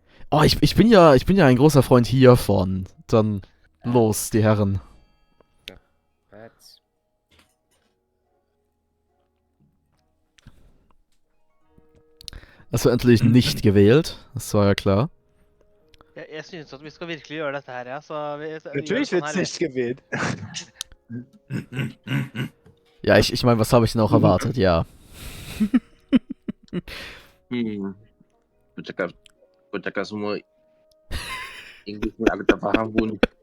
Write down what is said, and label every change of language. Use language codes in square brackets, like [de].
[de] Oh, ich bin ja ein großer Freund hiervon. Dann los, die Herren. [en] Rats. [de] Das war endlich nicht gewählt. Das war ja klar. [no] Jeg synes at vi skal virkelig gjøre dette her, ja. Så vi [de] Natürlich wird's nicht gewählt. Ja, ich meine, was habe ich denn auch erwartet? Ja. [ms] Kau cakap semua English ni aku tak faham pun.